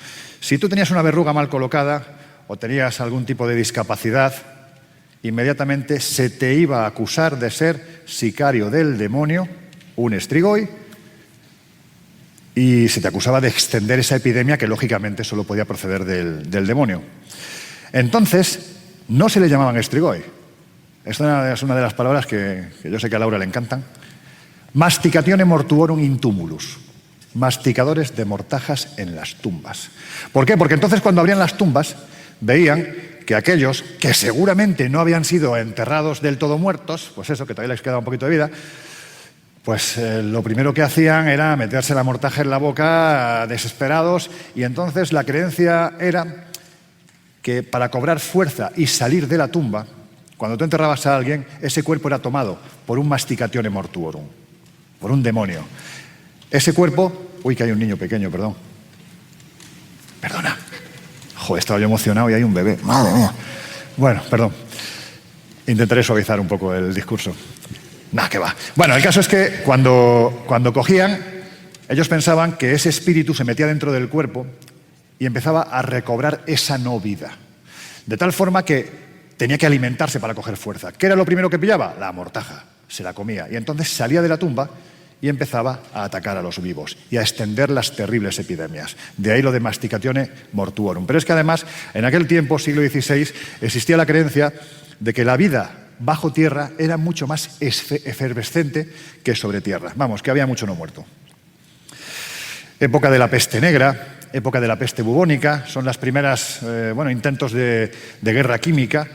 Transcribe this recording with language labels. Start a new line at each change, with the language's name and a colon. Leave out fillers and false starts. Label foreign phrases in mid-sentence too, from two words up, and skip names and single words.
Spanish: Si tú tenías una verruga mal colocada o tenías algún tipo de discapacidad, inmediatamente se te iba a acusar de ser sicario del demonio, un strigoi, y se te acusaba de extender esa epidemia que lógicamente solo podía proceder del demonio. Entonces, no se le llamaban strigoi. Esta es una de las palabras que yo sé que a Laura le encantan.
Latin: Masticatione mortuorum in tumulus.
Spanish: Masticadores de mortajas en las tumbas. ¿Por qué? Porque entonces cuando abrían las tumbas veían que aquellos que seguramente no habían sido enterrados del todo muertos, pues eso, que todavía les quedaba un poquito de vida, pues lo primero que hacían era meterse la mortaja en la boca desesperados, y entonces la creencia era que para cobrar fuerza y salir de la tumba, cuando tú enterrabas a alguien, ese cuerpo era tomado por un
Latin: masticatione mortuorum,
Spanish: por un demonio. Ese cuerpo... Uy, que hay un niño pequeño, perdón. Perdona. Joder, estaba yo emocionado y hay un bebé. Madre mía. Bueno, perdón. Intentaré suavizar un poco el discurso. Nah, que va. Bueno, el caso es que cuando cogían, ellos pensaban que ese espíritu se metía dentro del cuerpo y empezaba a recobrar esa no vida. De tal forma que tenía que alimentarse para coger fuerza. ¿Qué era lo primero que pillaba? La mortaja. Se la comía. Y entonces salía de la tumba y empezaba a atacar a los vivos y a extender las terribles epidemias. De ahí lo de
Latin: masticatione mortuorum.
Spanish: Pero es que además, en aquel tiempo, siglo XVI, existía la creencia de que la vida bajo tierra era mucho más efervescente que sobre tierra. Vamos, que había mucho no muerto. Época de la peste negra, época de la peste bubónica, son las primeras intentos de guerra química.